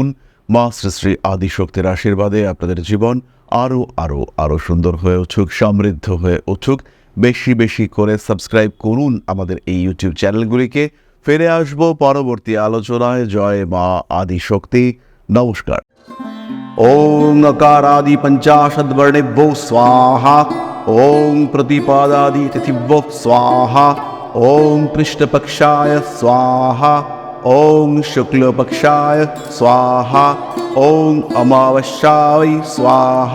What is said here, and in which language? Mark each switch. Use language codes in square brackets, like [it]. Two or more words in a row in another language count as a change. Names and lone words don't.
[bn] মা শ্রী শ্রী আদিশক্তির আশীর্বাদে আপনাদের জীবন আরও আরও আরও সুন্দর হয়ে উঠুক, সমৃদ্ধ হয়ে উঠুক। বেশি বেশি করে সাবস্ক্রাইব করুন আমাদের এই ইউটিউব চ্যানেলগুলিকে। ফিরে আসবো পরবর্তী আলোচনায়। জয় মা আদিশক্তি। নমস্কার। [sa] ওং अकारादि पंचाशद्वर्णेभ्यो स्वाहा। ओं प्रतिपादादि तिथिभ्यो स्वाहा। ओं कृष्णपक्षाय स्वाहा। ओं शुक्लपक्षाय स्वाहा। ओं अमावस्याय स्वाहा।